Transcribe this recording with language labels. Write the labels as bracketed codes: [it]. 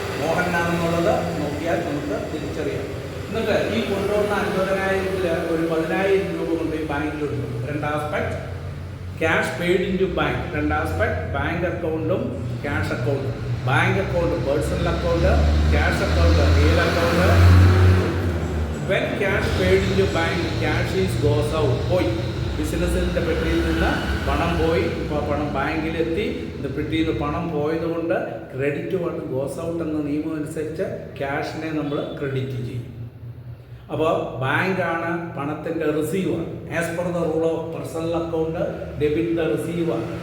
[ml] മോഹനാണെന്നുള്ളത് നോക്കിയാൽ നമുക്ക് തിരിച്ചറിയാം. എന്നിട്ട് ഈ കൊണ്ടുവന്ന 50,000 ഒരു 10,000 രൂപ കൊണ്ട് ഈ ബാങ്കിലുണ്ട്. രണ്ട് aspect [en] Cash paid in to bank. [ml] രണ്ട് ആസ്പെക്ട് ബാങ്ക് അക്കൗണ്ടും ക്യാഷ് അക്കൗണ്ടും. Bank account personal account, cash account real account. [en] When cash paid into bank, cash is goes out. [ml] പോയി ബിസിനസ്സിൻ്റെ പെട്ടിയിൽ നിന്ന് പണം പോയി. ഇപ്പോൾ പണം ബാങ്കിലെത്തി. ഇത് പെട്ടിയിൽ നിന്ന് പണം പോയതുകൊണ്ട് [en] credit what goes out [ml] എന്ന നിയമം അനുസരിച്ച് ക്യാഷിനെ നമ്മൾ ക്രെഡിറ്റ് ചെയ്യും. അപ്പോൾ ബാങ്കാണ് പണത്തിൻ്റെ receiver. [en] As per the rule of personal account debit the receiver.